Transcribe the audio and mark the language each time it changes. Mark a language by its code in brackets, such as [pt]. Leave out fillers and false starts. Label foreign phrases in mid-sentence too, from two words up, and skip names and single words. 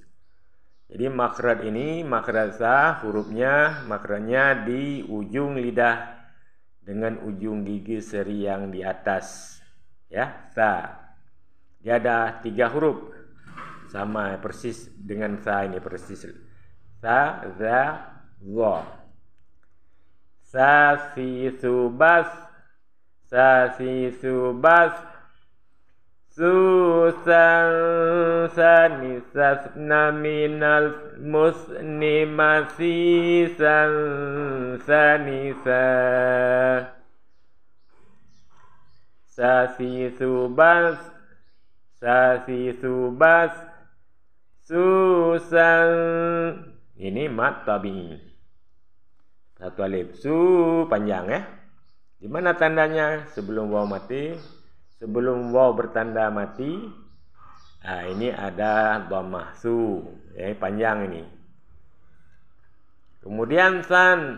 [id] Jadi makhraj ini, makhraj sa, hurufnya makhrajnya di ujung lidah dengan ujung gigi seri yang di atas. Ya, sa. Dia ada 3 huruf. Sama persis dengan sa ini persis. Sa, za, za. Sa, si, su, bas. Sa, si, su, bas. Su, san, sani, sasna, minal, musnimasi, san, sani, sa. Sa, si, su, bas. Sa, si, su, bas. Su, san. Ini [ar] مد طبيعي. [id] Satu alif. Su panjang ya. Di mana tandanya? Sebelum waw mati. Sebelum waw bertanda mati. Nah, ini ada dhammah su. Ya, panjang ini. Kemudian san.